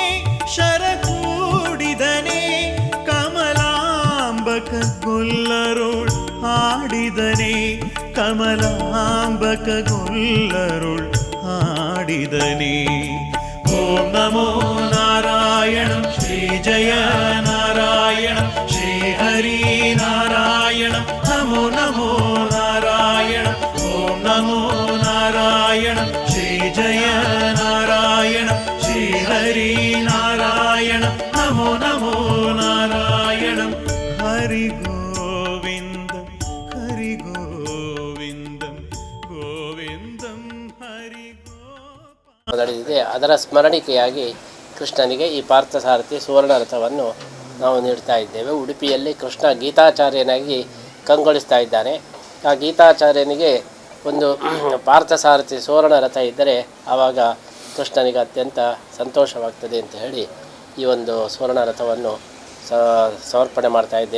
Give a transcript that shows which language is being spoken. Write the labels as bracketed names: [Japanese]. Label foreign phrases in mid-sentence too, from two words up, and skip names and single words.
[Kannada] ಶರಕೂಡಿದನೆ ಕಮಲಾಂಬಕ ಗೊಲ್ಲರೋಳ್ ಆಡಿದನೆ ಕಮಲಾಂಬಕ ಗೊಲ್ಲರುಳ್ ಆಡಿದನೆ [Sanskrit] ಓಂ ನಮೋ ನಾರಾಯಣ ಶ್ರೀ ಜಯ ನಾರಾಯಣ ಶ್ರೀ ಹರಿ ನಾರಾಯಣ ನಮೋ ನಮೋ ನಾರಾಯಣ ಓಂ ನಮೋ ನಾರಾಯಣ ಶ್ರೀ ಜಯ ನಾರಾಯಣ ಶ್ರೀ ಹರಿ ನಾರಾಯಣ ನಮೋ ನಮೋ ನಾರಾಯಣ ಹರಿ ಗೋವಿಂದಂ ಹರಿ ಗೋವಿಂದಂ ಗೋವಿಂದಂ ಹರಿ [Kannada] ನಡೆದಿದೆ. ಅದರ ಸ್ಮರಣಿಕೆಯಾಗಿ ಕೃಷ್ಣನಿಗೆ ಈ ಪಾರ್ಥಸಾರಥಿ ಸುವರ್ಣ ರಥವನ್ನು ನಾವು ನೀಡ್ತಾ ಇದ್ದೇವೆ. ಉಡುಪಿಯಲ್ಲಿ ಕೃಷ್ಣ ಗೀತಾಚಾರ್ಯನಾಗಿ ಕಂಗೊಳಿಸ್ತಾ ಇದ್ದಾನೆ. ಆ ಗೀತಾಚಾರ್ಯನಿಗೆ ಒಂದು ಪಾರ್ಥಸಾರಥಿ ಸುವರ್ಣ ರಥ ಇದ್ದರೆ ಆವಾಗ ಕೃಷ್ಣನಿಗೆ ಅತ್ಯಂತ ಸಂತೋಷವಾಗ್ತದೆ ಅಂತ ಹೇಳಿ ಈ ಒಂದು ಸುವರ್ಣ ರಥವನ್ನು ಸಮರ್ಪಣೆ ಮಾಡ್ತಾ ಇದ್ದೇವೆ.